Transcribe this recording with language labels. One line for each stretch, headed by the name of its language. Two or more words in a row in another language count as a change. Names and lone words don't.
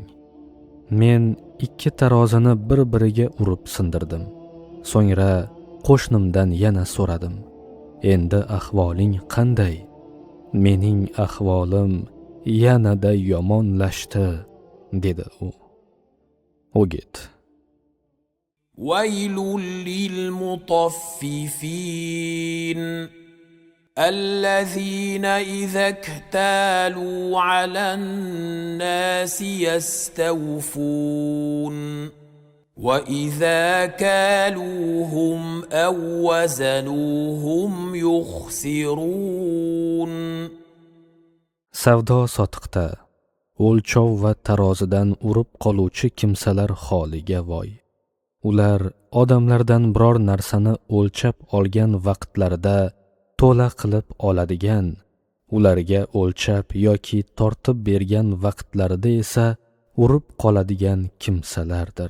Uzbek: Men 2 tarozini bir-biriga urib sindirdim. So'ngra qo'shnimdan yana so'radim: "Endi ahvoling qanday?" "Mening ahvolim yanada yomonlashdi", dedi u. O'git.
Arabic: ويل للمطففين الذين إذا اكتالوا على الناس يستوفون وإذا كالوهم أو وزنوهم يخسرون.
Uzbek: Savdo sotiqda o'lchov va tarozidan urib qoluvchi kimsalar holiga voy. Ular odamlardan biror narsani o'lchab olgan vaqtlarida to'la qilib oladigan, ularga o'lchab yoki tortib bergan vaqtlarida esa urib qoladigan kimsalardir.